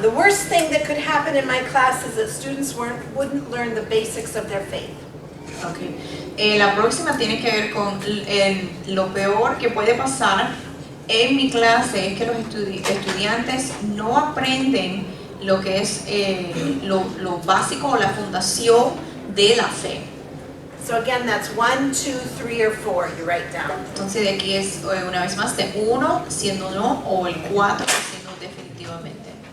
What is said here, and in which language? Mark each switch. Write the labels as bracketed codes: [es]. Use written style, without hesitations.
[en] The worst thing that could happen in my class is that students wouldn't learn the basics of their faith. Okay. [es] La próxima tiene que ver con lo peor que puede pasar en mi clase es que los estudiantes no aprenden lo que es lo básico o la fundación de la fe. [en] So again, that's 1, 2, 3, or 4 you write down. [es] Entonces de aquí es una vez más de 1 siendo no o el 4 siendo definitivamente.